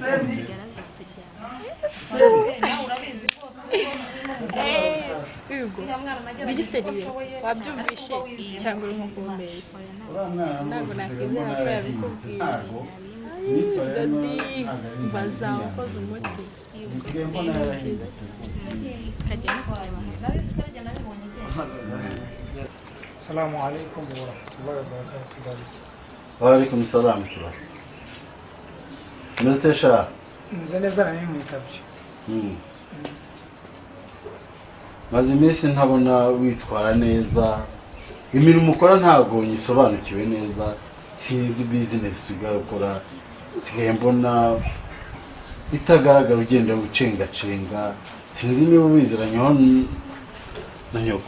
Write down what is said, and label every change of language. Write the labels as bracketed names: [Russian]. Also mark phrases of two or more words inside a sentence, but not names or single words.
[Kinyarwanda] bigiseriye wabyumvishe cyangwa uri nkukumbeye ntabwo nakwizera ko yabikubwiye dodi mbaza wakoze umuti [Arabic] السلام عليكم ورحمة الله وبركاته. وعليكم السلام tuba Mr. [Kinyarwanda] Nze neza nari mwitabye. Maze iminsi ntabona witwara neza imirimo ukora ntabwo yisobanukiwe neza sinzi business ugakora sigaye mbona itagaragara ugenda ucenga sinzi niba ubiziranyeho na nyoko.